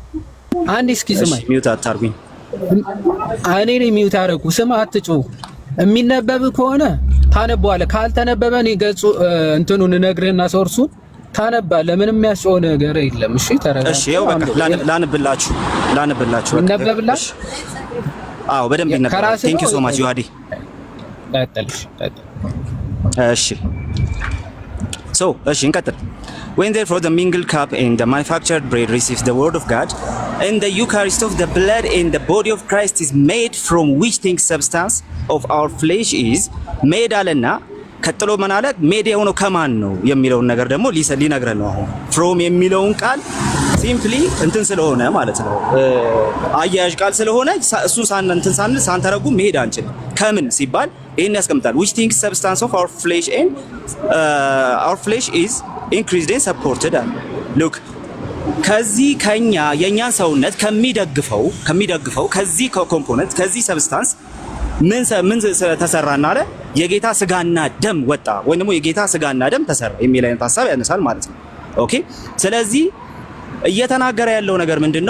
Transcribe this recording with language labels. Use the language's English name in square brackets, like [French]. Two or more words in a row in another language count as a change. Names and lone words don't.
[Amharic] አንዴ እስኪ ስማኝ። ሚውት አታርጉኝ። እኔ ነኝ ሚውት አደረኩ። ስማ አትጮህ። የሚነበብ ከሆነ ታነበዋለህ። ካልተነበበ እኔ ገጹ እንትኑን እነግርህና ሶርሱን ታነባለህ። ምንም የሚያስጮህ ነገር የለም። እሺ ተረጋጋ። እሺ ይኸው በቃ ላንብላችሁ ይነበብላችሁ። አዎ በደንብ ይነበባል። [English] thank you so much [Amharic] ዮሐዲ። እሺ እንቀጥል። [English] When therefore the mingled cup and the manufactured bread receives the word of God and the Eucharist of the blood and the body of Christ is made from which things substance of our flesh is made [Amharic] አለና ቀጥሎ ምን አለ? ሜድ የሆነው ከማን ነው የሚለውን ነገር ደግሞ ሊነግረን ነው። አሁን from የሚለውን ቃል ሲምፕሊ እንትን ስለሆነ ማለት ነው አያያዥ ቃል ስለሆነ እሱን ሳንተረጉም መሄድ አንችልም። ከምን ሲባል ይሄን ያስቀምጣል [English] which things substance of our flesh is increased and supported look [Amharic] ከዚህ ከኛ የኛን ሰውነት ከሚደግፈው ከዚህ ኮምፖነንት ከዚህ ሰብስታንስ ምን ተሰራና አለ የጌታ ስጋና ደም ወጣ ወይ ደግሞ የጌታ ስጋና ደም ተሰራ የሚል አይነት ሐሳብ ያነሳል ማለት ነው። ኦኬ ስለዚህ እየተናገረ ያለው ነገር ምንድነው?